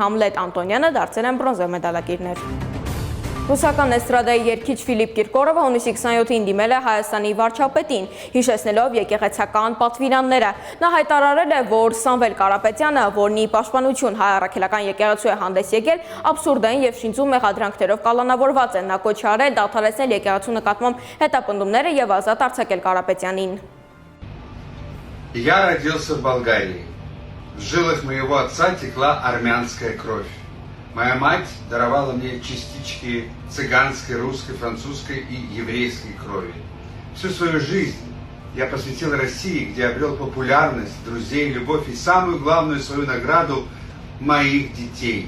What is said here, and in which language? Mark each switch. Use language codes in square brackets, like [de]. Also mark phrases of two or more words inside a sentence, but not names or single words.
[hy] Համլետ Անտոնյանը դարձել են բրոնզե մեդալակիրներ։ Ռուսական էստրադայի երգիչ Ֆիլիպ Կիրկորովը հունիսի 27-ին դիմել է Հայաստանի վարչապետին, հիշեցնելով եկեղեցական պատվիրանները։ Նա հայտարարել է, որ Սամվել Կարապետյանը, որն ի պաշտպանություն հայ առաքելական եկեղեցու է հանդես եկել, абսուրդային և շինծու մեղադրանքներով կալանավորված է։ Նա կոչ արել դադարեցնել եկեղեցու նկատմամբ հետապնդումները և ազատ արձակել Կարապետյանին։ [ru] Я родился в Болгарии. В жилах моего отца текла армянская кровь. Моя мать даровала мне частички цыганской, русской, французской и еврейской крови. Всю свою жизнь я посвятил России, где обрел популярность, друзей, любовь и самую главную свою награду – моих детей.